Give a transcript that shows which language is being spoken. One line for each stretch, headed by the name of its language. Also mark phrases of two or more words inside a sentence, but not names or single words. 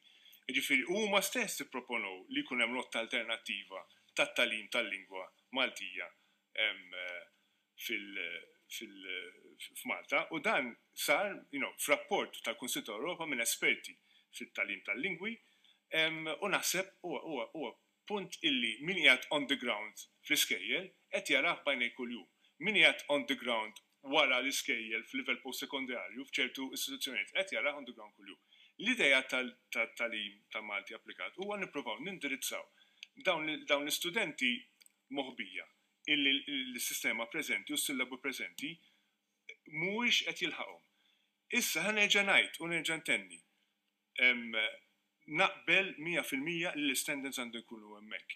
Maltese: Jiġifieri huma stess ipproponu li jkun hemm rotta alternattiva tat-tagħlim tal-lingwa Maltija f'Malta u dan sar f'rapport tal-Kunsill tal-Ewropa minn esperti fit-tagħlim tal-lingwi u naħseb huwa punt illi min qiegħed
English: on the ground
Maltese: fl-iskejjel qed jarah bajnej kuljum. Min qiegħed
English: on the ground
Maltese: wara l-iskejjel f'livell postsekondarju f'ċertu istituzzjonijiet qed jarah
English: on the ground
Maltese: kuljum. L-idea tal-tagħlim ta' Malti applikat huwa nippruvaw nindirizzaw dawn l-istudenti moħbija illi l-sistema preżenti u s-sillabu preżenti mhuwiex qed jilħaqhom. Issa ħanerġa' ngħid u nerġa' ntenni naqbel 100% li l-standards għandu jkunu hemmhekk.